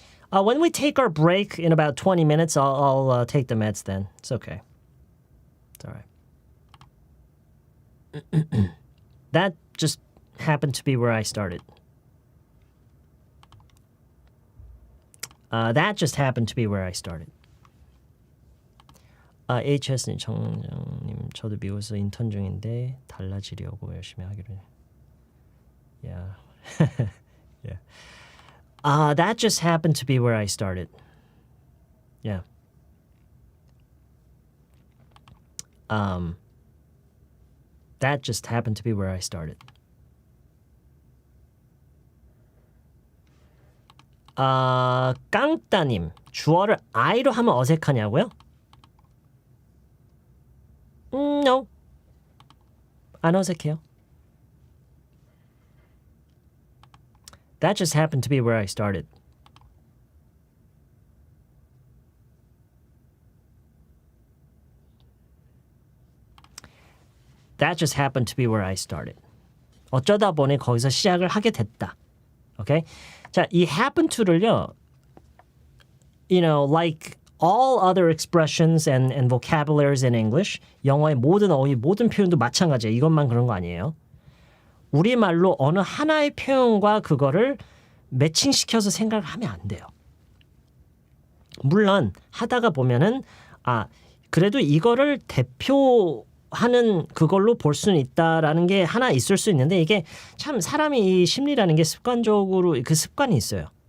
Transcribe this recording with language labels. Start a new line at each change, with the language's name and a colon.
English: When we take our break in about 20 minutes, I'll take the meds then. It's okay. It's all right. That just happened to be where I started. That just happened to be where I started.
Korean: HS님, 청장님, 저도 미국에서 인턴 중인데 달라지려고 열심히 하기로 해요.
English: Yeah. Yeah. That just happened to be where I started. Yeah. That just happened to be where I started.
Korean: 깡따님, 주어를 I로 하면 어색하냐고요?
English: No.
Korean: 안 어색해요.
English: That just happened to be where I started. That just happened to be where I started.
Korean: 어쩌다 보니 거기서 시작을 하게 됐다.
English: Okay?
Korean: 자, 이 happen to를요,
English: like all other expressions and vocabularies in English,
Korean: 영어의 모든 어휘, 모든 표현도 마찬가지예요. 이것만 그런 거 아니에요. 우리말로 어느 하나의 표현과 그거를 매칭시켜서 생각을 하면 안 돼요. 물론 하다가 보면은 그래도 이거를 대표하는 그걸로 볼 수는 있다라는 게 하나 있을 수 있는데 이게 참 사람이 이 심리라는 게 습관적으로 그 습관이 있어요.